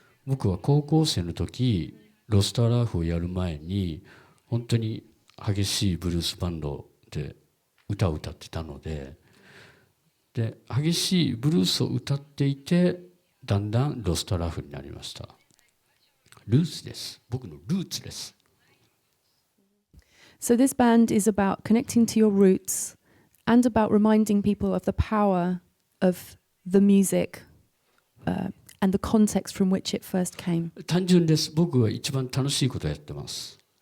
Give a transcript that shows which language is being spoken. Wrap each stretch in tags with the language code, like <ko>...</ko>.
<ja>僕は高校生の時ロストアラーフをやる前に本当に激しいブルースバンドで歌を歌ってたので、激しいブルースを歌っていてだんだんロストラフになりました。ルーツです。僕のルーツです。</ja> <en>So this band is about connecting to your roots and about reminding people of the power of the music and the context from which it first came.</en> <ja>単純です。僕は一番楽しいことをやってます。</ja>